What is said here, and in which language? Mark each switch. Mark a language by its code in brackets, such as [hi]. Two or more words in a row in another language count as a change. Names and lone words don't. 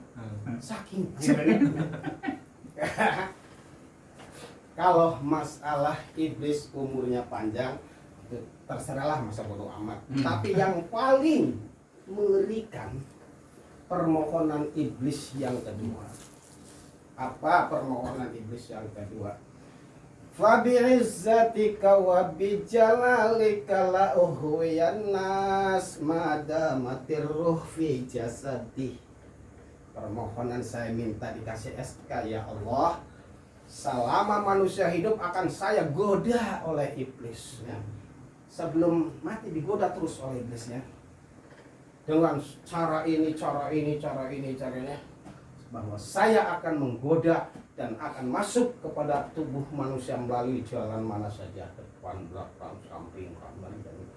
[id] Saking kalau masalah iblis umurnya panjang itu terserahlah masa bodo amat. Tapi yang paling mengerikan permohonan iblis yang kedua. Apa permohonan iblis yang kedua? [ar] فبعزتك وبجلالك لأغوين الناس ما دامت الروح في جسدي. [id] Permohonan saya minta dikasih SK [ar] يا الله. [id] Selama manusia hidup akan saya goda oleh iblis ya. Sebelum mati digoda terus oleh iblisnya. Dengan cara ini, caranya bahwa saya akan menggoda dan akan masuk kepada tubuh manusia melalui jalan mana saja, depan, belakang, samping, kanan, dan kiri.